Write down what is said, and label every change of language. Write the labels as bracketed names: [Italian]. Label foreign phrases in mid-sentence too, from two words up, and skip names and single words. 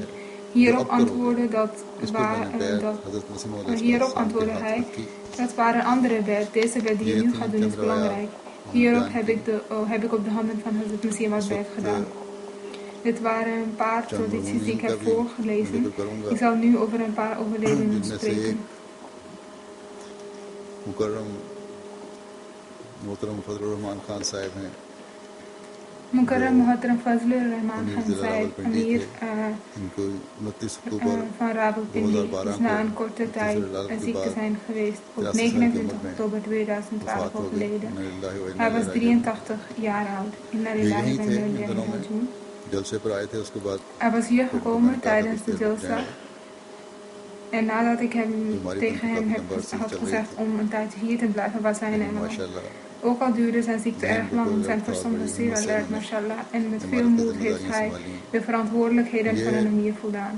[Dutch] Hierop antwoordde hij, dat waren andere bed, deze bed die je nu gaat doen is belangrijk. Hierop heb ik op de handen van Hazrat Masih Maud bed gedaan. Dit waren een paar tradities die ik heb voorgelezen. Ik zal nu over een paar overledenen spreken. [Urdu] مکرم محترم فضل الرحمن خان صاحب ہیں مکرم محترم فضل الرحمن خان صاحب امیر [Dutch] van Rawalpindi is na een korte tijd ziek te zijn geweest op 29 oktober 2012 overleden. Hij was 83 jaar oud. [Arabic] إنا لله وإنا إليه راجعون. [Dutch] Hij was hier gekomen tijdens de Jalsa. En nadat ik tegen hem had gezegd om een tijdje hier te blijven, was hij in Engeland. Ook al duurde zijn ziekte erg lang, zijn verstand was zeer alert, mashallah. En met veel moed heeft hij de verantwoordelijkheden van een emir voldaan.